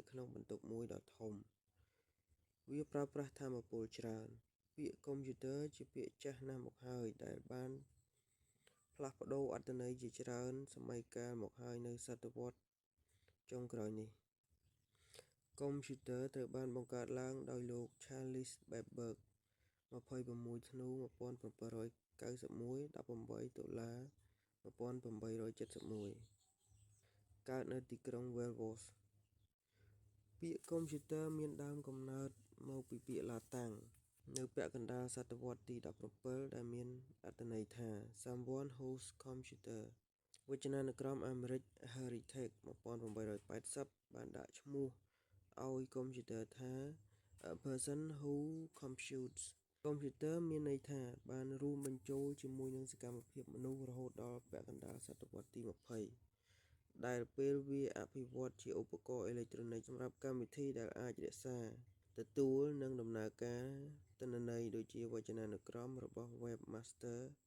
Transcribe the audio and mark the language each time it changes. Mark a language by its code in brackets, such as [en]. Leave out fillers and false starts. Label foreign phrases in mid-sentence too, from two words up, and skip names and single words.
[km] ក្នុងបន្ទប់មួយដ៏ធំវាប្រើប្រាស់ថាមពលច្រើនពាក្យកុំព្យូទ័រជាពាក្យចាស់ណាស់មកហើយដែលបានផ្លាស់ប្ដូរអត្ថន័យជាច្រើនសម័យកាលមកហើយនៅសតវត្សចុងក្រោយនេះកុំព្យូទ័រត្រូវបានបង្កើតឡើងដោយលោក Charles Babbage 26 ធ្នូ 1791 18 តុលា 1871 កើតនៅទីក្រុង Wells ពាក្យកុំព្យូទ័រមានដើមកំណើតមកពីពាក្យឡាតាំងនៅពាក់កណ្ដាលសតវត្សទី17ដែល មានអត្ថន័យថា [en] Someone whose computer [km] វចនានុក្រមអាមេរិក Harry Tech 1880បានដាក់ ឈ្មោះឲ្យកុំព្យូទ័រថា [en] A person who computes [km] កុំព្យូទ័រមានន័យថាបានរួមបញ្ចូលជាមួយនឹងសកម្មភាពមនុស្សរហូតដល់ពាក់កណ្ដាលសតវត្សទី20ដែលពេលវាអភិវឌ្ឍជាឧបករណ៍អេឡិចត្រូនិកសម្រាប់កម្មវិធីដែលអាចរក្សាទទួលនិងដំណើរការទិន្នន័យដូចជាវចនានុក្រមរបស់ Webmaster